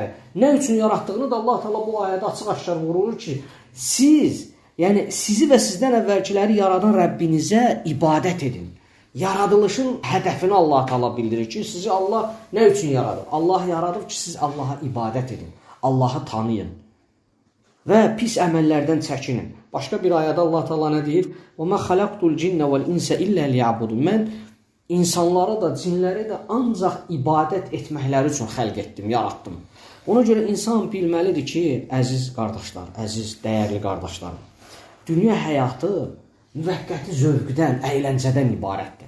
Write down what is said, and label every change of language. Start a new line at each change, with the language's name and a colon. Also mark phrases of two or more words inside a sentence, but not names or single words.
Azerbaijani: Nə üçün yaratdığını da Allah Teala bu ayədə açıq-aşkar vurur ki, sizi və sizdən əvvəlkiləri yaradan Rəbbinizə ibadət edin. Yaradılışın hədəfini Allah Teala bildirir ki, sizi Allah nə üçün yaradıb? Allah yaradıb ki, siz Allaha ibadət edin, Allahı tanıyın və pis əməllərdən çəkinin. Başqa bir ayədə Allah Teala nə deyir?
Arabic: وَمَا خَلَقْتُ الْجِنَّ وَالْإِنْسَ إِلَّا لِيَعْبُدُونَ.
Azerbaijani: Mən insanlara da, cinləri də ancaq ibadət etməkləri üçün xəlq etdim, yaratdım. Ona görə insan bilməlidir ki, əziz qardaşlar, əziz, dəyərli qardaşlar, dünya həyatı müvəqqəti zövqdən, əyləncədən ibarətdir.